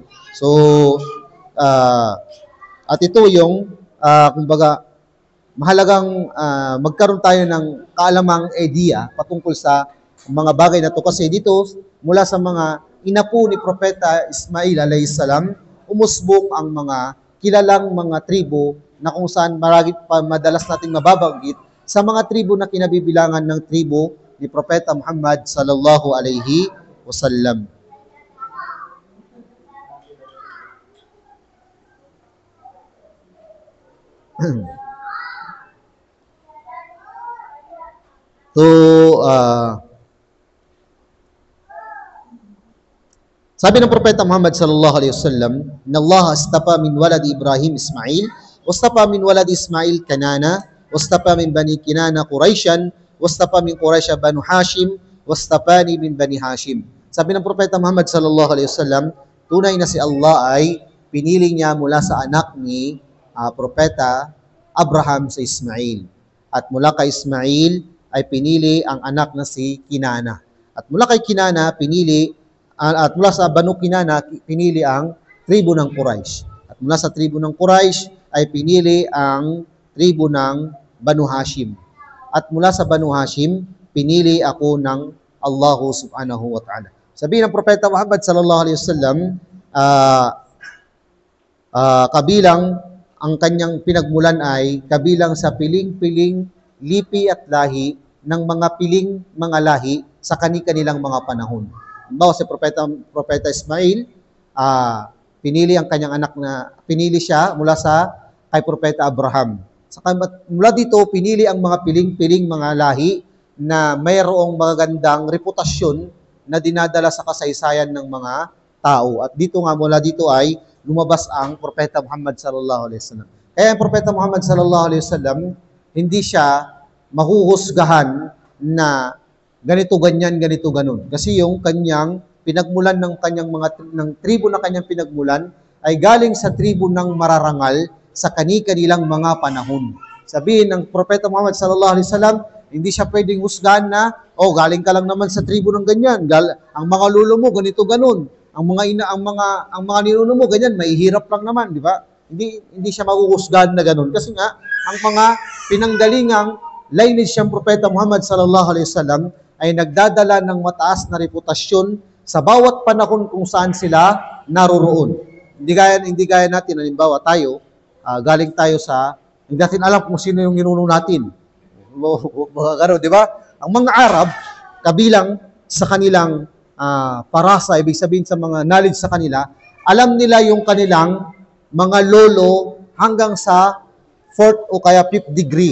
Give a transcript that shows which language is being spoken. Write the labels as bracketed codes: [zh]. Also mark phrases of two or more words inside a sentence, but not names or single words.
[tl] So, at ito yung, kumbaga, mahalagang magkaroon tayo ng kaalamang idea patungkol sa mga bagay na to. Kasi dito, mula sa mga inapo ni Propeta Ismail alayhisalam, umusbong ang mga kilalang mga tribo na kung saan madalas nating mababanggit sa mga tribo na kinabibilangan ng tribo ni Propeta Muhammad [ar] صلى الله عليه وسلم. [tl] So, sabi ng Propeta Muhammad [ar] صلى الله عليه وسلم إن الله اصطفى من ولد إبراهيم إسماعيل واصطفى من ولد إسماعيل كنانة واصطفى من بني كنانة قريشا واصطفى من قريش بنو هاشم واصطفاني من بني هاشم." [tl] Sabi ng Propeta Muhammad [ar] صلى الله عليه وسلم, [tl] tunay na si Allah ay pinili niya mula sa anak ni Propeta Abraham sa Ismail. At mula kay Ismail ay pinili ang anak na si Kinana. At mula kay Kinana, at mula sa Banu Kinana, pinili ang tribo ng Quraysh. At mula sa tribo ng Quraysh ay pinili ang tribo ng Banu Hashim. At mula sa Banu Hashim, pinili ako ng Allah [ar] سبحانه وتعالى. [tl] Sabi ng Propeta Muhammad [ar] صلى الله عليه وسلم, [tl] kabilang ang kanyang pinagmulan ay kabilang sa piling-piling lipi at lahi ng mga piling mga lahi sa kani-kanilang mga panahon. Halimbawa si Propeta Ismail, pinili ang kanyang anak pinili siya mula sa kay Propeta Abraham. Mula dito, pinili ang mga piling-piling mga lahi na mayroong magagandang reputasyon na dinadala sa kasaysayan ng mga tao. At dito nga, mula dito ay lumabas ang Propeta Muhammad [ar] صلى الله عليه وسلم. [tl] Kaya ang Propeta Muhammad [ar] صلى الله عليه وسلم, [tl] hindi siya mahuhusgahan na ganito, ganyan, ganito, ganun. Kasi yung kanyang pinagmulan ng tribo na kanyang pinagmulan ay galing sa tribo ng mararangal sa kani-kanilang mga panahon. Sabihin ng Propeta Muhammad [ar] صلى الله عليه وسلم, [tl] hindi siya pwedeng husgahan na, galing ka lang naman sa tribo ng ganyan. Ang mga lolo mo ganito ganun. Ang mga ninuno mo ganyan, mahihirap lang naman, di ba? Hindi siya mahuhusgahan na ganun. Kasi nga ang mga pinanggalingang lineage ng Propeta Muhammad [ar] صلى الله عليه وسلم [tl] ay nagdadala ng mataas na reputasyon sa bawat panahon kung saan sila naroroon. Hindi gaya natin, halimbawa tayo, galing tayo hindi natin alam kung sino yung ninuno natin. Di ba? Ang mga Arab, kabilang sa kanilang parasa, ibig sabihin sa mga knowledge sa kanila, alam nila yung kanilang mga lolo hanggang sa 4th o kaya 5th degree.